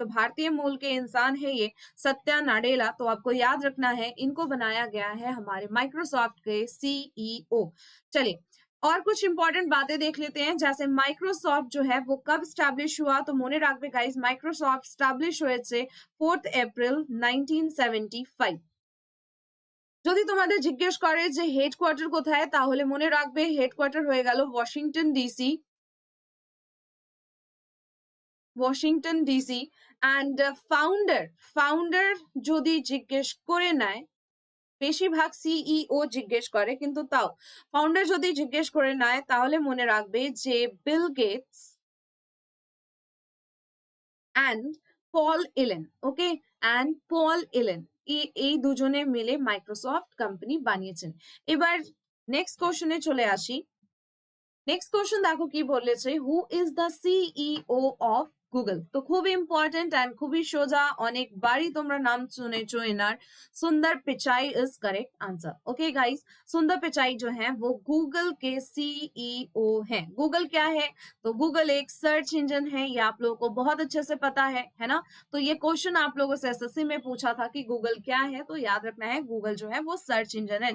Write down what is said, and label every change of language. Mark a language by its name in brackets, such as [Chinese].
[Hindi] तो भारतीय मूल के इंसान है ये सत्या नाडेला, तो आपको याद रखना है, इनको बनाया गया है हमारे माइक्रोसॉफ्ट के सीईओ। चलिए, और कुछ इंपॉर्टेंट बातें देख लेते हैं, जैसे माइक्रोसॉफ्ट जो है वो कब स्टैब्लिश हुआ? [Bangla] तो মনে রাখবে गाइस, माइक्रोसॉफ्ट स्टैब्लिश হয়েছে 4 এপ্রিল 1975। যদি তোমাদের জিজ্ঞেস করে যে হেডকোয়ার্টার কোথায়, তাহলে মনে রাখবে হেডকোয়ার্টার হয়ে গেল Washington DC, Washington DC. And founder যদি জিজ্ঞেস করে নেয়, বেশিরভাগ সিইও জিজ্ঞেস করে, কিন্তু তাও ফাউন্ডার যদি জিজ্ঞেস করে নেয় তাহলে মনে রাখবে যে বিল গেটস অ্যান্ড পল এলেন, ওকে, অ্যান্ড পল এলেন, এই দুজনে মিলে মাইক্রোসফট কোম্পানি বানিয়েছেন। এবার নেক্সট কোশ্চেনে চলে আসি। নেক্সট কোশ্চেন দেখো কি বলেছে, [English] Who is the CEO of Google? [Bangla] তো খুবই ইম্পর্টেন্ট एंड খুবই সোজা, অনেকবারই তোমরা নাম শুনেছো এনার, सुंदर Pichai [English] Is correct answer. [Hindi] Okay guys, सुंदर पिचाई जो है वो गूगल के सीईओ हैं। गूगल क्या है? तो गूगल एक सर्च इंजन है, ये आप लोगों को बहुत अच्छे से पता है ना। तो ये क्वेश्चन आप लोगों से एसएससी में पूछा था कि गूगल क्या है, तो याद रखना है गूगल जो है वो सर्च इंजन है।